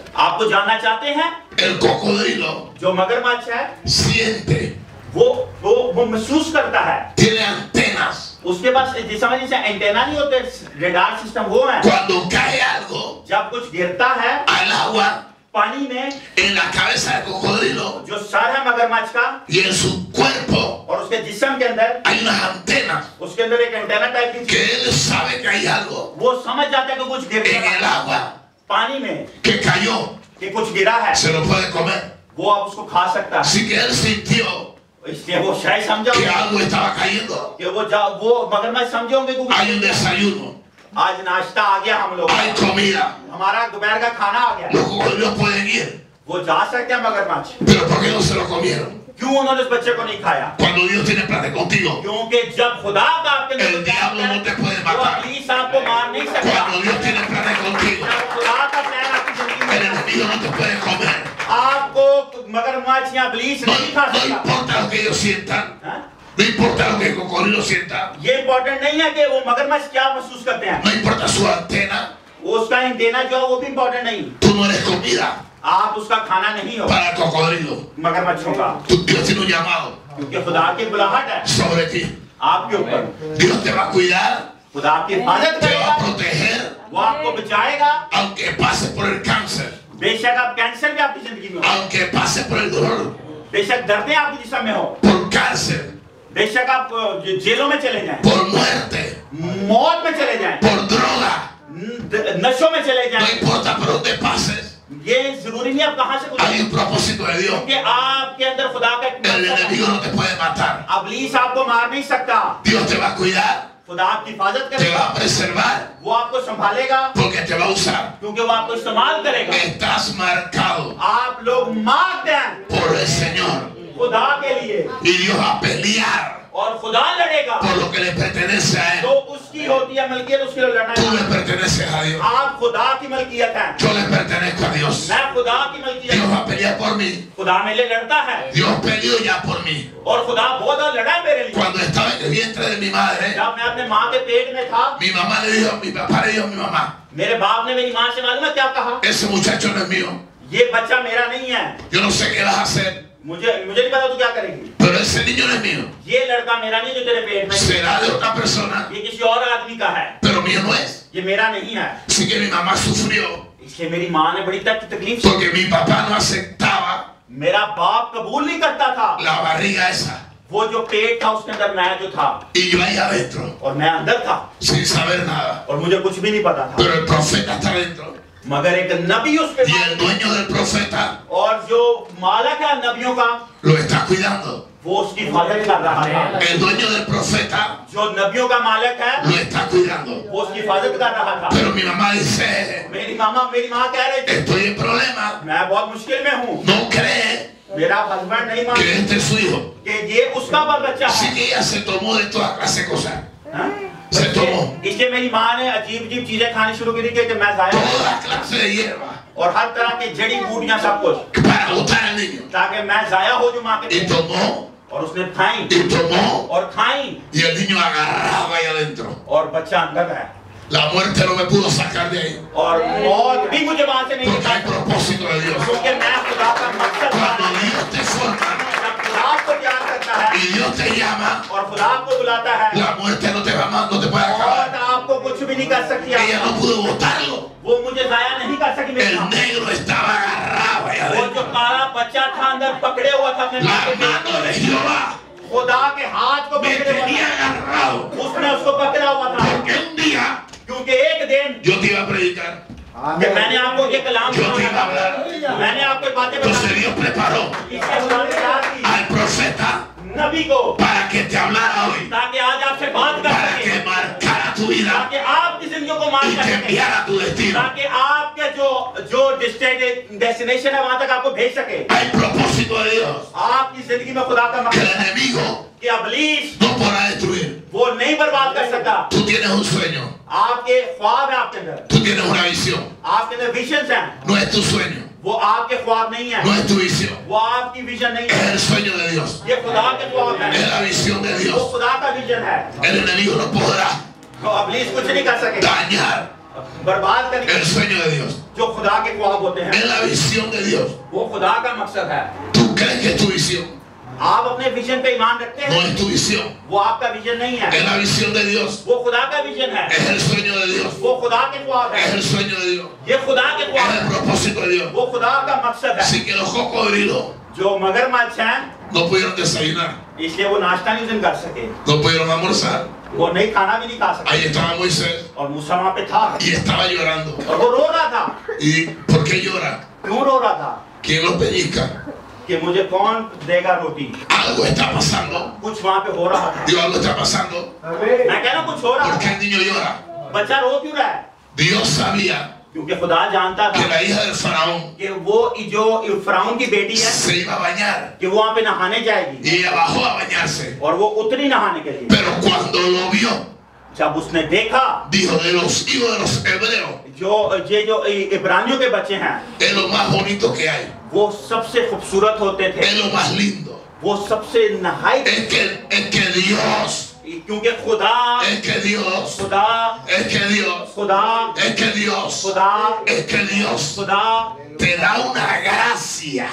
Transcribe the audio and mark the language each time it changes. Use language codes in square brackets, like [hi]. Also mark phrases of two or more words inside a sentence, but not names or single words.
[ur] आपको जानना चाहते हैं? [es] El cocodrilo [ur] जो मगरमच्छ है [es] siente, [ur] वो महसूस करता है, [es] tiene antenas. [ur] उसके पास जैसे एंटेना नहीं होते, [en] radar system [ur] वो है। [es] Cuando cae algo [ur] जब कुछ गिरता है [es] al agua, [ur] पानी में, [es] en la cabeza del cocodrilo [ur] जो सर है मगरमच्छ का [es] y en su cuerpo [ur] और उसके जिस्म के अंदर [es] hay unas antenas [ur] उसके अंदर एक एंटेना टाइप की [es] que [ur] चीज, [es] él sabe que hay algo [ur] वो समझ जाता है कि कुछ गिर [es] en el [ur] गया [es] agua [ur] पानी में, [es] que cayó, [ur] कि कुछ गिरा है, [es] se lo puede comer. [ur] वो अब उसको खा सकता है। [es] Así que él sintió [ur] इसलिए वो शायद समझा [es] que algo estaba cayendo. [ur] कि वो मगरमच्छ समझे होंगे कि [es] Hay un desayuno, [ur] आज नाश्ता आ गया, हम लोग [es] hay comida. [ur] हमारा दोपहर का खाना आ गया। [es] Los cocodrilos pueden ir, [ur] वो जा सकते हैं मगरमच्छ, [es] pero ¿por qué no se lo comieron? [ur] क्यों उन्होंने उस बच्चे को नहीं खाया? [es] Cuando Dios tiene planes contigo, [ur] क्योंकि जब खुदा का आपके [es] el [ur] अंदर [es] diablo no te puede matar. [ur] पुलिस आपको मार नहीं सकता। [es] Cuando Dios tiene planes contigo, [ur] जब खुदा का प्लान आपकी जिंदगी [es] el [ur] में, [es] enemigo no te puede comer. [ur] आपको मगरमच्छ या पुलिस [es] No, [ur] नहीं खा [es] no [ur] सकता। [es] importa lo que ellos sientan, [ur] हाँ? [es] no importa lo que el cocodrilo sienta, [ur] ये इम्पोर्टेंट नहीं है कि वो मगरमच्छ क्या महसूस करते हैं, [es] no importa su antena, [ur] उसका एंटेना जो है वो भी इम्पोर्टेंट नहीं। [es] tú no eres comida [ur] आप उसका खाना नहीं हो [es] para el cocodrilo. [ur] मगरमच्छों का, [es] Dios tiene un llamado [ur] क्योंकि खुदा की बुलाहट है [es] sobre ti. [ur] आपके ऊपर। [es] Dios te va a cuidar, [ur] खुदा आपकी हिफाजत [es] te va a [ur] करेगा, [es] proteger, [ur] वो आपको बचाएगा। [es] aunque pases por el cáncer, [ur] बेशक आप कैंसर भी आपकी जिंदगी में हो, [es] aunque pases por el dolor, [ur] बेशक दर्दें आपकी जिस्म में हो, [es] por cárcel, [ur] बेशक आप जेलों में चले जाएं, [es] por muerte, [ur] मौत में चले जाएं, [es] por droga, [ur] नशों में चले [es] no [ur] जाएं, [es] importa por donde pases, [ur] ये जरूरी नहीं आप कहां से [es] hay [ur] गुजरे, [es] un propósito de Dios. [ur] क्योंकि आपके अंदर खुदा का एक [es] El [ur] मकसद [es] enemigo [ur] है। [es] no te puede matar. [ur] इब्लीस आपको मार नहीं सकता, [es] Dios te va a cuidar, [ur] खुदा आपकी हिफाजत [es] te [ur] करेगा, [es] va a preservar, [ur] वो आपको संभालेगा, [es] porque te va a usar. [ur] क्योंकि वो आपको इस्तेमाल करेगा। [es] Estás marcado [ur] आप लोग मार्क्ड हैं [es] por el Señor [ur] खुदा के लिए, [es] y Dios va a pelear [ur] और खुदा लड़ेगा [es] por lo que le pertenece a [ur] जो [es] Él. [ur] उसकी होती है मलकियत, उसके लिए लड़ना [es] Tú le [ur] है। [es] perteneces a Dios. [ur] आप खुदा की मलकियत हैं, [es] Yo le pertenezco a Dios. [ur] मैं खुदा की मलकियत [es] Dios [ur] हूं। [es] va a pelear por mí. [ur] खुदा मेरे लिए लड़ता है [es] Dios peleó ya por mí. [ur] और खुदा बहुत बार लड़ा है मेरे लिए। [es] Cuando estaba en el vientre de mi madre, [ur] जब मैं अपने माँ के पेट में था, [es] mi mamá le dijo, mi papá le dijo a mi mamá, [ur] मेरे बाप ने मेरी माँ से मालूम है क्या कहा? [es] ese muchacho no es mío. [ur] ये बच्चा मेरा नहीं है, [es] Yo no sé qué vas a hacer, [ur] मुझे नहीं पता तू क्या करेगी। [es] pero ese niño no es mío. [ur] ये लड़का मेरा नहीं जो तेरे पेट में है, [es] Será de otra persona, [ur] ये किसी और आदमी का है, [es] pero mío no es. [ur] ये मेरा नहीं है। [es] Así que mi mamá sufrió [ur] इसलिए मेरी माँ ने बड़ी तकलीफ से, [es] porque mi papá no aceptaba [ur] मेरा बाप कबूल नहीं करता था [es] la barriga esa. [ur] वो जो पेट था उसके अंदर मैं जो था, [es] Y yo ahí adentro, [ur] और मैं अंदर था [es] sin saber nada. [ur] और मुझे कुछ भी नहीं पता था, [es] Pero el profeta está adentro. [ur] मगर एक नबी उस पे [es] Y el dueño del profeta [ur] और जो मालक है नबियों का [es] lo está cuidando. [ur] वो उसकी हिफाजत कर रहा था। [es] El dueño del profeta [ur] जो नबियों का मालक है [es] lo está cuidando. [ur] वो उसकी हिफाजत कर रहा था। [es] Pero mi mamá dice, [ur] मेरी माँ कह रही थी, [es] estoy en problemas. [ur] मैं बहुत मुश्किल में हूँ, [es] No cree [ur] मेरा हस्बैंड नहीं [es] que [ur] मानता [es] este es su hijo. [ur] कि ये उसका बच्चा [es] Así [ur] है। [es] que ella se tomó de toda clase de cosas. [ur] हाँ? [es] Se tomó [ur] इसलिए मेरी माँ ने अजीब चीजें खानी शुरू करी कि मैं जाया [es] toda clase de hierba [ur] और हर तरह की जड़ी बूटियां सब कुछ, [es] para botar al niño. [ur] ताकि मैं जाया हो जो माँ के [es] Y [ur] पेट। [es] tomó, [ur] और उसने खाई [es] y tomó, [ur] और खाई [es] y el niño agarraba ahí adentro. [ur] और बच्चा अंदर है [es] La muerte no me pudo sacar de ahí. [ur] और मौत भी मुझे वहां से नहीं [es] Porque hay [ur] निकाल, [es] propósito de Dios. [ur] क्योंकि मैं खुदा का मकसद [es] Cuando [ur] था। [es] Dios te forma [ur] जब खुदा आपको प्यार करता है [es] y Dios te llama, [ur] और खुदा आपको बुलाता है, [es] la muerte no te va más, no te puede acabar. [ur] मौत आपको कुछ भी नहीं कर सकती। [es] Ella no pudo botarlo. [ur] वो मुझे जाया नहीं कर सकी मेरी [es] El [ur] माँ। [es] negro estaba agarrado ahí [ur] वो जो [es] adentro. [ur] काला बच्चा था अंदर पकड़े हुआ था अपने माँ [es] La [ur] के पेट [es] mano de [ur] में। [es] Jehová [ur] खुदा के हाथ को [es] me [ur] पकड़े हुआ [es] tenía [ur] था, [es] agarrado. [ur] उसने उसको पकड़ा हुआ था, [es] Porque un día [ur] क्योंकि एक दिन [es] yo te iba a predicar, [ur] कि मैंने आपको ये कलाम [es] yo te [ur] सुनाया [es] iba a [ur] था, [es] hablar. [ur] मैंने आपको बातें [es] Entonces [ur] बताई, [es] Dios preparó [ur] इसलिए खुदा ने तैयार की [es] al profeta [ur] नबी को [es] para que te hablara hoy, [ur] ताकि आज आपसे बात कर [es] para [ur] सके, [es] que marcara tu vida [ur] ताकि आपकी जिंदगी को मार [es] y [ur] कर [es] te [ur] सके, [es] enviara a tu destino. [ur] ताकि आपके जो डेस्टिनेशन है वहां तक आपको भेज सके। [es] Hay propósito de Dios [ur] आपकी जिंदगी में खुदा का [es] que el [ur] मकसद है [es] enemigo [ur] कि अबलीस [es] no podrá destruir. [ur] वो नहीं बर्बाद कर सकता। [es] Tú tienes un sueño, [ur] आपके ख्वाब है आपके अंदर, [es] tú tienes una visión. [ur] आपके अंदर विजन है, [es] No es tu sueño, [ur] वो आपके ख्वाब नहीं है, [es] no es tu visión, [ur] वो आपकी विजन नहीं [es] es [ur] है, [es] el sueño de Dios, [ur] ये खुदा के ख्वाब [es] es [ur] है, [es] la visión de [ur] वो [es] Dios. [ur] खुदा का विजन है। [es] El enemigo no podrá [ur] तो अबलीस कुछ नहीं कर सकेगा, [es] dañar [ur] बर्बाद करके [es] el sueño de Dios. [ur] जो खुदा के ख्वाब होते हैं, [es] es la visión de Dios. [ur] वो खुदा का मकसद है। [es] Tú crees que es tu visión, [ur] आप अपने विजन पे ईमान रखते [es] no [ur] हैं, [es] es tu visión, [ur] वो आपका विजन नहीं [es] es [ur] है, [es] la visión de Dios, [ur] वो खुदा का विजन है, [es] es el sueño de Dios, [ur] वो खुदा के ख्वाब [es] es [ur] है, [es] el sueño de Dios, [ur] ये खुदा के [es] es [ur] ख्वाब [es] el [ur] है, [es] propósito de Dios. [ur] वो खुदा का मकसद है। [es] Así que los cocodrilos [ur] जो मगरमच्छ हैं, [es] no pudieron desayunar, [ur] इसलिए वो नाश्ता नहीं उस दिन कर सके, [es] no pudieron almorzar. [ur] वो नहीं खाना भी नहीं खा सके, [es] Ahí estaba Moisés [ur] और मूसा वहाँ पे था [es] y estaba llorando. [ur] और वो रो रहा था। [es] ¿Y por qué llora? [ur] क्यों रो रहा था? [es] ¿Quién lo pellizca? [ur] कि मुझे कौन देगा रोटी? [es] Algo está pasando. [ur] कुछ वहाँ पे हो रहा था। [es] Dios, algo está pasando. [ur] मैं कह रहा हूँ कुछ हो रहा [es] ¿Por qué [ur] है। [es] el niño llora? [ur] बच्चा रो क्यों रहा है? [es] Dios sabía [ur] क्योंकि खुदा जानता [es] que [ur] था [es] la hija del faraón [ur] कि वो जो फराउन की बेटी है [es] se iba a bañar [ur] कि वो वहाँ पे नहाने जाएगी, [es] y ella bajó a bañarse. [ur] और वो उतरी नहाने के लिए। [es] Pero cuando lo vio, [ur] जब उसने देखा [es] dijo, de los hijos de los hebreos, [ur] जो इब्रानियों के बच्चे हैं, [es] es lo más bonito que hay, [ur] वो सबसे खूबसूरत होते थे, [es] es lo más lindo. [ur] वो सबसे नहाई, [es] Es que Dios, [ur] क्योंकि खुदा [es] es que Dios, [ur] खुदा [es] es que Dios, [ur] खुदा [es] es que Dios, [ur] खुदा [es] es que Dios [ur] खुदा [es] te da una gracia.